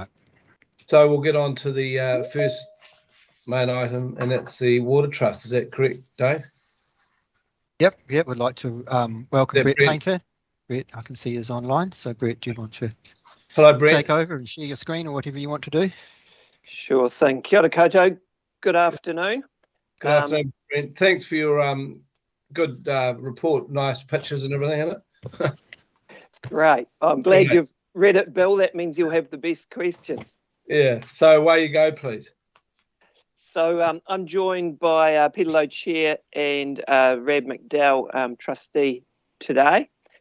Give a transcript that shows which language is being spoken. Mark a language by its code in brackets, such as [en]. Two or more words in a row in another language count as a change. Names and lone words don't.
[en] So we'll get on to the first main item, and that's the Water Trust. Is that correct, Dave? Yep. We'd like to welcome Brett Painter. Brett, I can see is online. So Brett, do you want to take over and share your screen or whatever you want to do? Sure thing. [mi] Kia ora koutou. [en] Good afternoon. Good afternoon, Brent. Thanks for your good report. Nice pictures and everything in it. Great. I'm glad you've read it, Bill. That means you'll have the best questions. Yeah. So away you go, please. So I'm joined by Peter Lowe, Chair, and Rab McDowell, Trustee today.